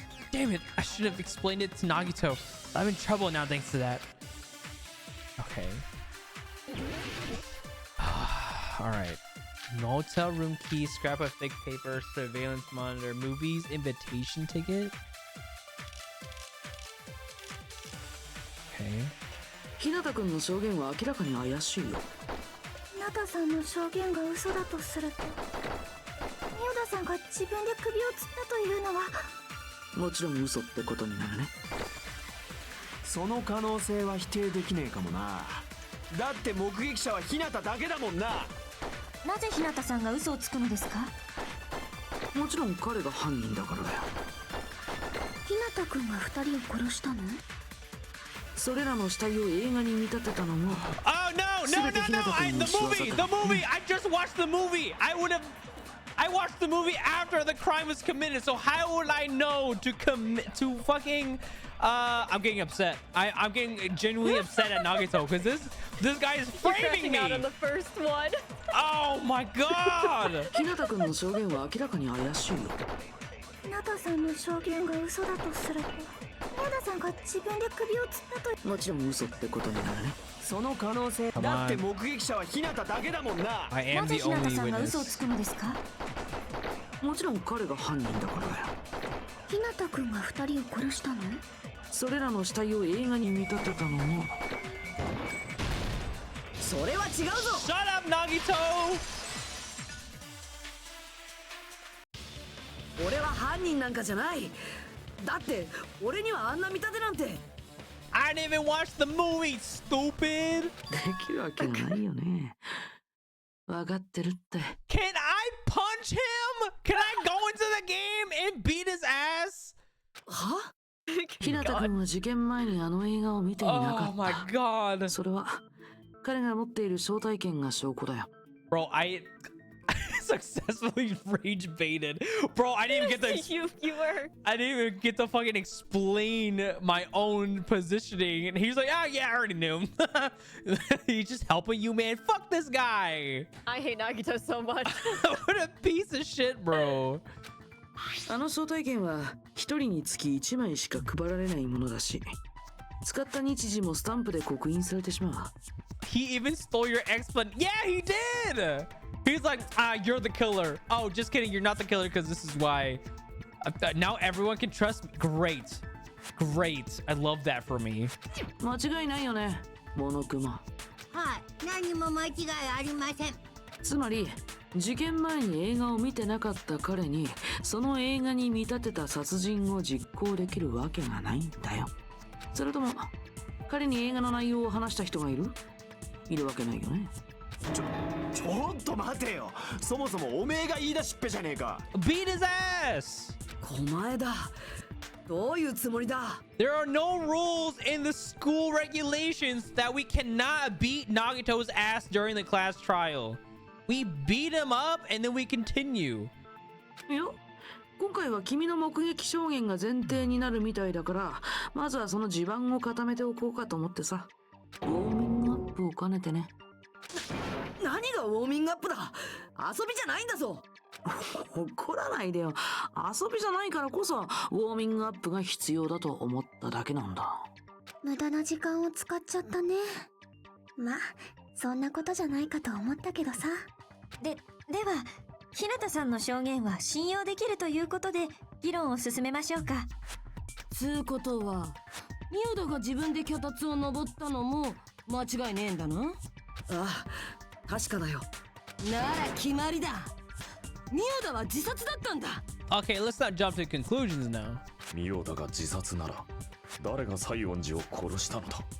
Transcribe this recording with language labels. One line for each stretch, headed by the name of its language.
English: Damn it, I should have explained it to Nagito. I'm in trouble now thanks to that. Okay. Alright. Motel room key, scrap of thick paper, surveillance monitor, movies, invitation ticket. Okay.
Japanese: 日向くんの証言は明らかに怪しいよ。日向さんの証言が嘘だとすると、ミオダさんが自分で首を吊ったというのはもちろん嘘ってことになるね。その可能性は否定できねえかもな。だって目撃者は日向だけだもんな。なぜ日向さんが嘘をつくのですか。もちろん彼が犯人だからだよ。日向くんが2人を殺したの。それらの死体を映画に見立てたのも。
English: Oh no, no, no, no! The movie! I just watched the movie! I watched the movie after the crime was committed, so how would I know to fucking I'm getting upset. I'm getting genuinely upset at Nagito because this guy is framing me. Out on the first one. Oh my god!
Japanese: 日向くんの証言は明らかに怪しいよ。日向さんの証言が嘘だとすると、ミオダさんが自分で首を吊ったと。もちろん嘘ってことになるね。その可能性。だって目撃者は日向だけだもんな。
English: I am
Japanese: なぜ
English: the
Japanese: 日向
English: only
Japanese: さんが嘘を
English: witness.
Japanese: つくのですか。もちろん彼が犯人だからだよ。日向くんが2人を殺したの。それらの死体を映画に見立てたのも。それは違うぞ。
English: Shut up, Nagito!
Japanese: 俺は犯人なんかじゃない。だって俺にはあんな見立てなんて。
English: I didn't even watch the movie, stupid!
Japanese: できるわけがないよね。分かってるって。
English: Can I punch him? Can I go into the game and beat his ass? は？
Japanese: 日向くんは事件前にあの映画を見ていなかった。
English: Oh my god!
Japanese: それは彼が持っている招待券が証拠だよ。
English: Bro, I successfully rage baited. Bro, I didn't even get to you were. I didn't even get to fucking explain my own positioning. And he's like, oh yeah, I already knew. He's just helping you, man. Fuck this guy. I hate Nagito so much. What a piece of shit, bro.
Japanese: あの招待券は一人につき1枚しか配られないものだし、使った日時もスタンプで刻印されてしまう。
English: He even stole your explanation. Yeah, he did. He's like, you're the killer. Oh, just kidding. You're not the killer because this is why. Now everyone can trust me. Great. Great. I love that for me.
Japanese: 間違いないよね、モノクマ。はい、何も間違いありません。つまり事件前に映画を見てなかった彼にその映画に見立てた殺人を実行できるわけがないんだよ。それとも彼に映画の内容を話した人がいるわけないよね。ちょっと待てよ。そもそもおめえが言い出しっぺじゃねえか。
English: Beat his ass.
Japanese: 狛江だ。どういうつもりだ。
English: There are no rules in the school regulations that we cannot beat Nagito's ass during the class trial. We beat him up and then we continue.
Japanese: いや、今回は君の目撃証言が前提になるみたいだから、まずはその地盤を固めておこうかと思ってさ。ウォーミングアップを兼ねてね。何がウォーミングアップだ。遊びじゃないんだぞ。怒らないでよ。遊びじゃないからこそウォーミングアップが必要だと思っただけなんだ。無駄な時間を使っちゃったね。まあそんなことじゃないかと思ったけどさ。では日向さんの証言は信用できるということで議論を進めましょうか。つうことは宮田が自分で脚立を登ったのも間違いねえんだな。ああ、確かだよ。なら決まりだ。宮田は自殺だったんだ。
English: Okay, let's not jump to conclusions now.
Japanese: 妙だが自殺なら誰が西園寺を殺したのだ。